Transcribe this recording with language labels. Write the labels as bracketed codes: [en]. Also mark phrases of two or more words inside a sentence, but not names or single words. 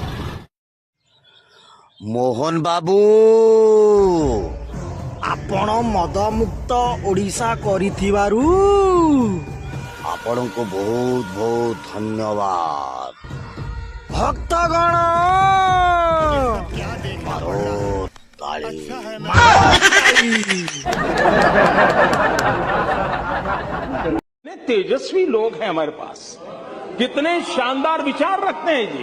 [or] ମୋହନ ବାବୁ ଆପଣ ମଦମୁକ୍ତ ଓଡ଼ିଶା କରିଥିବାରୁ ଆପଣଙ୍କୁ ବହୁତ ବହୁତ ଧନ୍ୟବାଦ ଭକ୍ତଗଣ [hi] मारो ताली तेजस्वी लोग हैं हमारे पास कितने शानदार विचार रखते हैं जी।